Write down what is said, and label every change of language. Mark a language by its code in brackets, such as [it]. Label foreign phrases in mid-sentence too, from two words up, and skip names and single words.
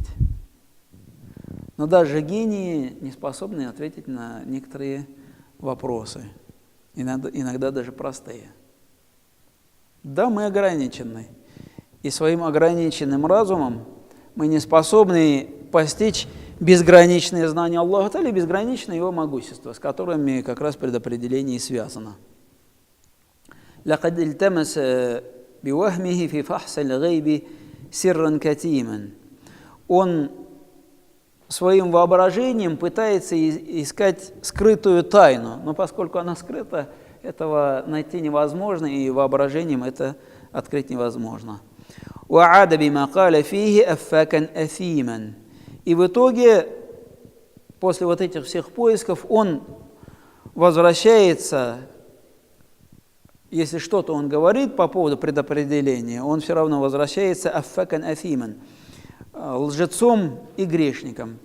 [ru] Но даже гении не способны ответить на некоторые вопросы, иногда даже простые. Да, мы ограничены, и своим ограниченным разумом мы не способны постичь безграничные знания Аллаха или безграничное Его могущество, с которыми как раз предопределение и связано. [ar] لقد التمس بوهمه في فحص الغيب سرا كتيما. [ru] Он своим воображением пытается искать скрытую тайну, но поскольку она скрыта, этого найти невозможно, и воображением это открыть невозможно. [ar] وعاد بما قال فيه أفاكا أثيما. [ru] И в итоге, после вот этих всех поисков, он возвращается, если что-то он говорит по поводу предопределения, он все равно возвращается [ar] أفاكا أثيما, [ru] лжецом и грешником.